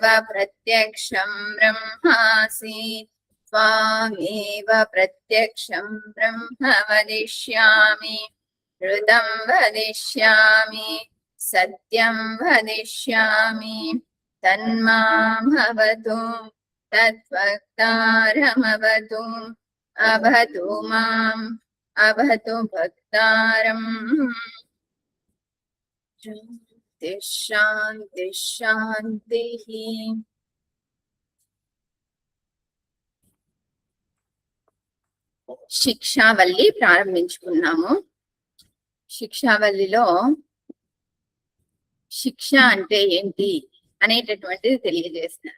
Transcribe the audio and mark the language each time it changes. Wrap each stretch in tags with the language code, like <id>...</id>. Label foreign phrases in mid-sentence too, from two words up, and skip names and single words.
<sa>प्रत्यक्षं ब्रह्मासि त्वामेव प्रत्यक्षं ब्रह्म वदिष्यामि ऋतं वदिष्यामि सत्यं वदिष्यामि तन्मामवतु तद्वक्तारमवतु अवतु माम् अवतु भक्तारम्। शान्ति शान्ति शान्तिः।</sa> <te>శిక్షావల్లి ప్రారంభించుకున్నాము. శిక్షావల్లిలో శిక్ష అంటే ఏంటి అనేటటువంటిది తెలియజేస్తున్నారు.</te>